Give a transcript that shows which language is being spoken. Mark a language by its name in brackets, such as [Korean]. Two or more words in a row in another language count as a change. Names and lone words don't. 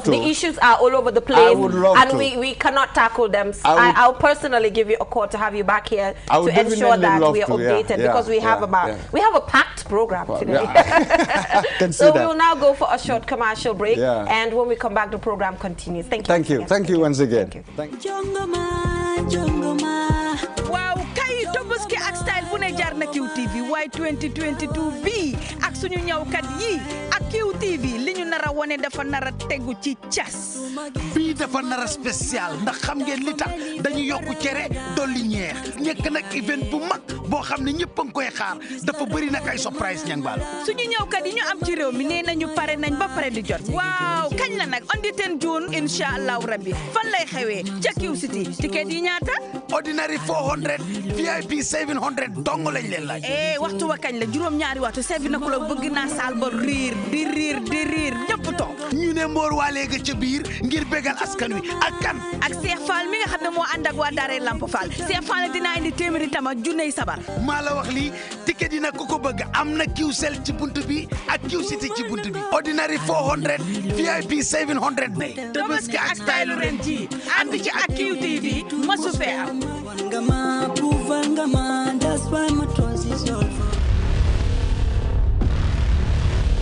[English] the issues are all over the place, and we cannot tackle them. I'll personally give you a call to have you back here to ensure that we are updated, because we have a packed program today. So we will now go for a short commercial break, and when we come back, the program continues. Thank you. Thank you once again. Thank you. [Wolof] Waaw kay Tobaski ak style bu ne jaar na QTV waaye 2022 bi ak suñu ñawkat yi ak QTV li ñu nara wone dafa nara tegu ci cas bii dafa nara spécial ndax xam ngeen li tax dañu yokku cere dolli ñeex nekk nag event bu mag boo xam ne ñëpp a ngi koy xaar dafa bëri nag ay surprise ñang baal suñu ñawkat yi ñu am ci réew mi nee nañu pare nañ ba pare di jot waaw kañ la nag [English] on the 10 June [Arabic] إن شاء الله ربي [Wolof] fan lay xewee ca Q City ticket yi ñaata ordinary 400 VIP 700 dong lañ leen laaj waxtu wa kañ la juróom-ñaari waxtu 7 o'clock bëgg naa saal ba riir ñëpp toog ñu ne mboor waalee ga ca biir ngir bégal askan wi ak kan ak Cheikh Fall mi nga xam ne moo ànd ak waa Daaray Lamp Fall Cheikh Fall dina indi téeméeri tama junney sabar maa la wax lii ticket yi nag ku ko bëgg am na Qcell ci buntu bi ak Q City ci buntu bi ordinary 400 VIP 700 ne Tabaski ak style ren ji ànd ci ak QTV masu fee am [English] That's why my trust is all for